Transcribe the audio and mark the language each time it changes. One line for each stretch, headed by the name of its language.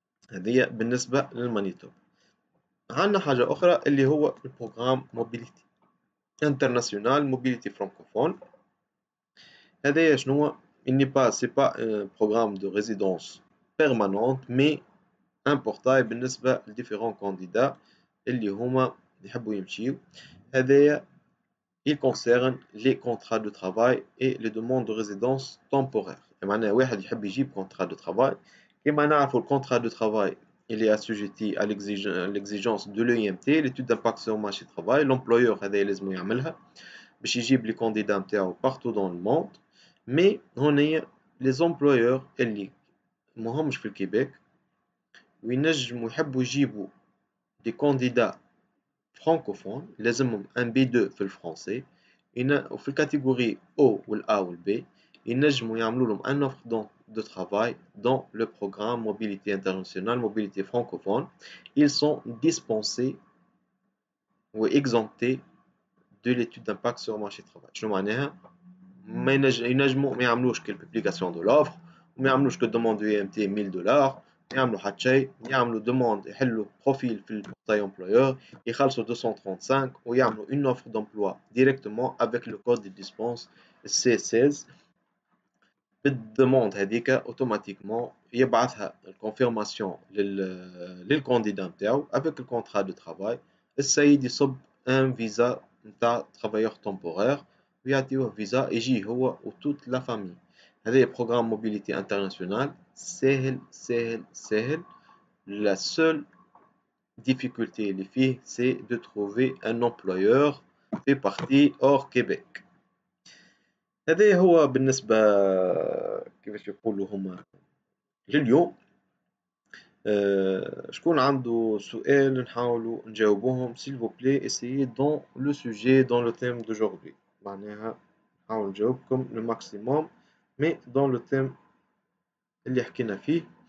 Arabic: هذه بالنسبة للمانيتوبا. عندنا حاجة أخرى اللي هو البروغرام موبيليتي انترناسيونال موبيليتي فرانكوفون. هذا شنو هو؟
French: c'est pas un programme de résidence permanente mais un portail
Arabic: بالنسبة لديفيرون كانديدا اللي هما يحبوا يمشيو.
French: هذايا il concerne les contrats de travail et les demandes de résidence temporaire.
Arabic: معناها واحد يحب يجيب
French: contrat de travail،
Arabic: كما نعرفوا الكونترا دو
French: travail il est assujetti à l'exigence de l'EMT l'étude d'impact sur le marché du travail.
Arabic: l'employeur هذا لازم يعملها باش يجيب لي كانديدا نتاعو
French: partout dans le monde.
Arabic: mais هنا
French: les employeurs
Arabic: اللي ماهمش في الكيبيك وينجموا يحبوا يجيبوا
French: des candidats francophones
Arabic: لازمهم ان B2 في الفرنسي، وفي الكاتيجوري O والA والB ينجموا يعملوا لهم ان اوفر de travail
French: dans le programme mobilité internationale mobilité francophone. ils sont dispensés ou exemptés de l'étude d'impact sur le marché du travail.
Arabic: شنو معناها؟ ما ينجموا ما يعملوش كالبوبليكاسيون دو لوفر وما يعملوش كدوموند دو EMT $1000، يعملوا حتى شيء، يعملوا دوموند يحلوا بروفيل في البورتاي امبلويور يخلصوا 235 ويعملوا
French: une offre d'emploi directement avec le code de dispense C16.
Arabic: بالدوموند هذيك اوتوماتيكمون يبعثها الكونفيرماسيون للكانديدا نتاعو
French: avec le contrat de travail.
Arabic: السيد يصب ان فيزا نتاع ترافايور تومبورير ويعطيوه فيزا يجي هو وتوت لا فامي. هذا بروغرام موبيليتي انترناسيونال ساهل ساهل ساهل.
French: la seule difficulté
Arabic: اللي فيه
French: c'est de trouver un employeur في partie hors Québec.
Arabic: هذا هو بالنسبة كيفاش يقولوا هما لليوم. شكون عنده سؤال نحاولوا نجاوبوهم
French: s'il vous plaît essayez dans le sujet dans le thème d'aujourd'hui
Arabic: معناها نحاول نجاوبكم
French: le maximum mais dans le thème
Arabic: اللي حكينا فيه